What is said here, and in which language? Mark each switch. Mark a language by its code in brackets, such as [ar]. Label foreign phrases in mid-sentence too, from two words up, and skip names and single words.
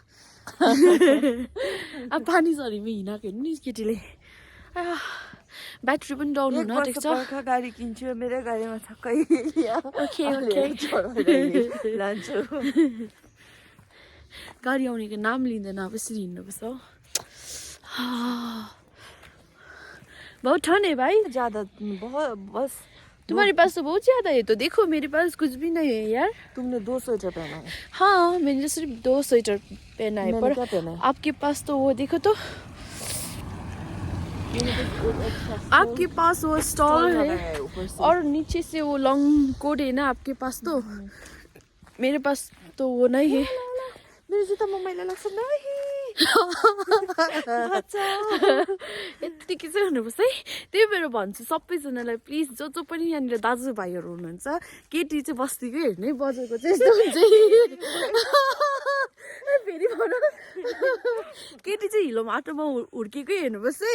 [ne] अब पानी झरीमा हिँडाएको हेर्नु नि केटीले। ब्याट्री पनि डाउन हुन आँटेको छ पर्खा गाडी किन्छु मेरो गाडीमा छक्कै ओके लान्छु गाडी आउनेको नाम लिँदैन अब यसरी हिँड्नुपर्छ [hi] बहुत ठंड है भाई ज्यादा बस तुम्हारे पास तो बहुत ज्यादा है तो देखो मेरे पास कुछ भी नहीं है यार तुमने 2 स्वेटर पहना है हाँ मैंने सिर्फ 2 स्वेटर पहना है पर क्या पहना है आपके पास तो वो देखो तो आपके पास वो स्टॉल है और नीचे से वो [en] long coat [hi] है ना आपके पास तो मेरे पास तो वो नहीं है [ne] मेरो जुत्तामा मैला लाग्छ नहीं यत्तिकै चाहिँ हुनुपर्छ है त्यही भएर भन्छु सबैजनालाई प्लिज जो जो पनि यहाँनिर दाजुभाइहरू हुनुहुन्छ केटी चाहिँ बस्तीकै हेर्ने बजारको चाहिँ यस्तो हुन्छ फेरि भन केटी चाहिँ हिलो माटोमा हुर्केकै हेर्नुपर्छ है